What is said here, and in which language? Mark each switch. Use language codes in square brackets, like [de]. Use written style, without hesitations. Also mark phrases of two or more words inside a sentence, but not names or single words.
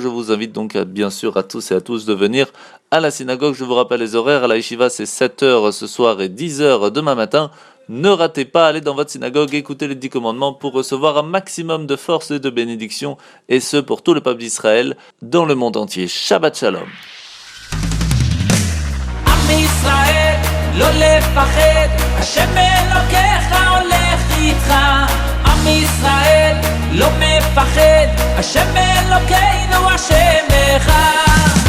[fr] Je vous invite donc bien sûr à tous et à tous de venir à la synagogue. Je vous rappelle les horaires, à la yeshiva c'est 7h ce soir et 10h demain matin. Ne ratez pas, allez dans votre synagogue, écoutez les 10 commandements pour recevoir un maximum de force et de bénédictions, et ce pour tout le peuple d'Israël dans le monde entier. [he] שבת שלום. עם ישראל, לא לפחד, השם אלוקיך הולך איתך. עם ישראל, לא מפחד, השם אלוקינו השם אחד.